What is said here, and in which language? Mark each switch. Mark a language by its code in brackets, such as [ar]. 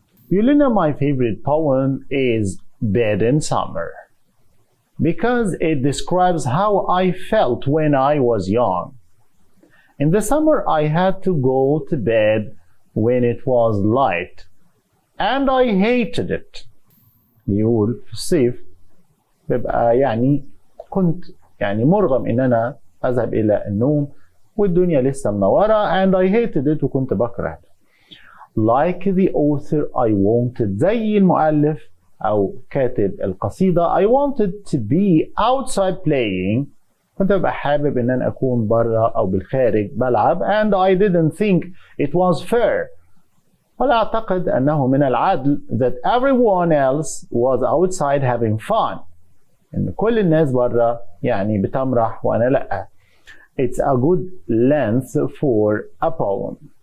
[en] Yulina, my favorite poem is Bed in Summer because it describes how I felt when I was young. In the summer I had to go to bed when it was light and I hated it. [ar] بيقول في الصيف ببقى كنت مرغم ان انا اذهب الى النوم والدنيا لسه منورة [en] and I hated it [ar] وكنت بكره. [en] Like the author I wanted, [ar] زي المؤلف او كاتب القصيدة [en] I wanted to be outside playing. [ar] كنت ببقى حابب ان انا اكون برا او بالخارج بلعب [en] and I didn't think it was fair. [ar] ولا أعتقد أنه من العدل [en] that everyone else was outside having fun. [ar] إن كل الناس برا بتمرح وأنا لأ. [en] It's a good length for a poem.